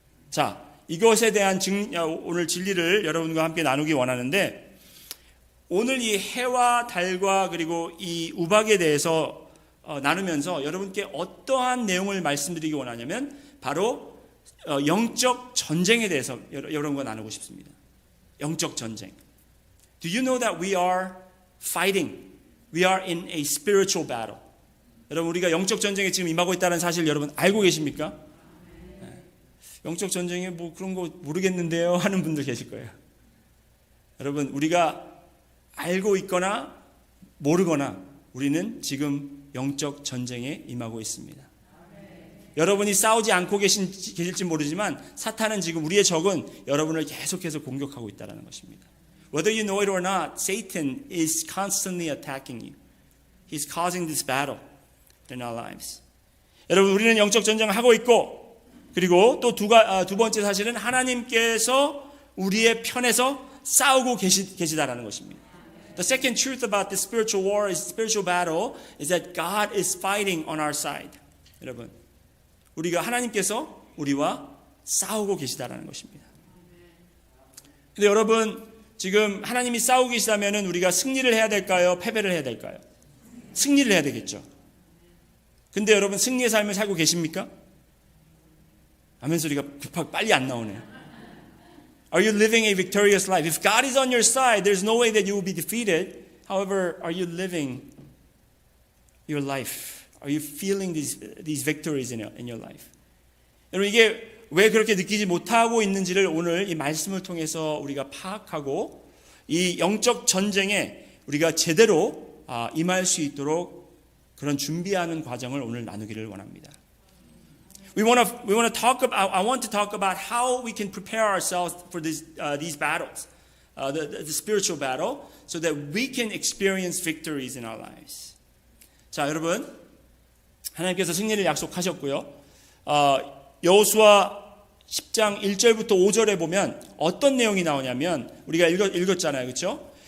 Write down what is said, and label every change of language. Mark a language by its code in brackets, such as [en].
[ko] 자, 이것에 대한 오늘 진리를 여러분과 함께 나누기 원하는데 오늘 이 해와 달과 그리고 이 우박에 대해서 나누면서 여러분께 어떠한 내용을 말씀드리기 원하냐면 바로 영적 전쟁에 대해서 여러분과 나누고 싶습니다. 영적 전쟁. [en] Do you know that we are fighting? We are in a spiritual battle. [ko] 여러분 우리가 영적 전쟁에 지금 임하고 있다는 사실 여러분 알고 계십니까? 영적 전쟁에 뭐 그런 거 모르겠는데요 하는 분들 계실 거예요. 여러분 우리가 알고 있거나 모르거나 우리는 지금 영적 전쟁에 임하고 있습니다. 여러분이 싸우지 않고 계실지 모르지만 사탄은 지금 우리의 적은 여러분을 계속해서 공격하고 있다는 것입니다. [en] Whether you know it or not, Satan is constantly attacking you. He's causing this battle in our lives. [ko] 여러분 우리는 영적 전쟁을 하고 있고 그리고 또 두 번째 사실은 하나님께서 우리의 편에서 싸우고 계시다라는 것입니다. [en] The second truth about the spiritual war, spiritual battle, is that God is fighting on our side. [ko] 여러분, 우리가 하나님께서 우리와 싸우고 계시다라는 것입니다. 근데 여러분, 지금 하나님이 싸우고 계시다면은 우리가 승리를 해야 될까요? 패배를 해야 될까요? 승리를 해야 되겠죠. 근데 여러분, 승리의 삶을 살고 계십니까? 아멘 소리가 급하게 빨리 안 나오네요. [en] Are you living a victorious life? If God is on your side, there's no way that you will be defeated. However, are you living your life? Are you feeling these victories in your life? [ko] 여러분 이게 왜 그렇게 느끼지 못하고 있는지를 오늘 이 말씀을 통해서 우리가 파악하고 이 영적 전쟁에 우리가 제대로 임할 수 있도록 그런 준비하는 과정을 오늘 나누기를 원합니다. [en] I want to talk about how we can prepare ourselves for these battles, the spiritual battle, so that we can experience victories in our lives. [ko] 자, 여러분, 하나님께서 승리를 약속하셨고요. 여호수아 10장 1절부터 5절에 보면 어떤 내용이 나오냐면 우리가 읽었잖아요, 그렇죠?